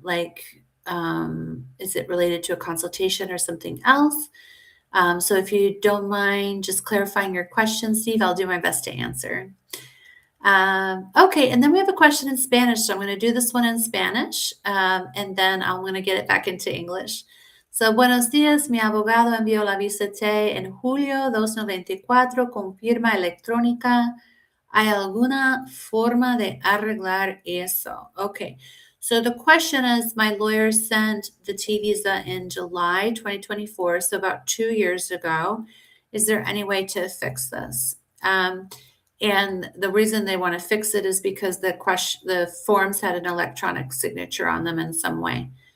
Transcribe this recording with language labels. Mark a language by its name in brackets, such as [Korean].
[English] Like, is it related to a consultation or something else? So if you don't mind just clarifying your question, Steve, I'll do my best to answer. Okay, and then we have a question in Spanish, so I'm going to do this one in Spanish, and then I'm going to get it back into English. [Spanish] So, buenos días, mi abogado envió la visa T en julio 294 con firma electrónica. ¿Hay alguna forma de arreglar eso? [English] Okay, so the question is, my lawyer sent the T visa in July 2024, so about 2 years ago. Is there any way to fix this? And the reason they want to fix it is because the forms had an electronic signature on them in some way.